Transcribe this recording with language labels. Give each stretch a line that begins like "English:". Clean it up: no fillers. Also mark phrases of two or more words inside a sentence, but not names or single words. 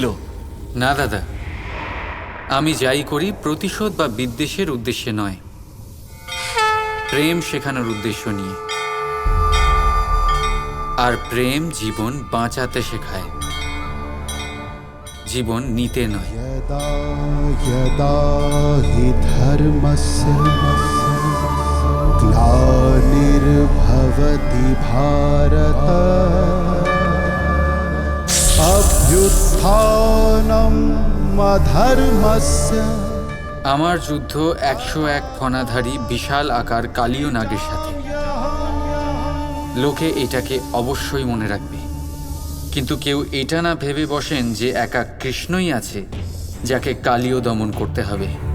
Bangla: না দাদা, আমি যাই করি প্রতিশোধ বা বিদ্বেষের উদ্দেশ্যে নয়, প্রেম শেখানোর উদ্দেশ্য নিয়ে। আর প্রেম জীবন বাঁচাতে শেখায়, জীবন নিতে নয়।
Sanskrit: यदा यदा हि धर्मस्य ग्लानिर्भवति भारत अभ्युत्थानम् अधर्मस्य।
Bangla: আমার যুদ্ধ 101 ফণাধারী বিশাল আকার কালীয় নাগের সাথে। লোকে এটাকে অবশ্যই মনে রাখবে, কিন্তু কেউ এটা না ভেবে বসেন যে একা কৃষ্ণই আছে যাকে কালীয় দমন করতে হবে।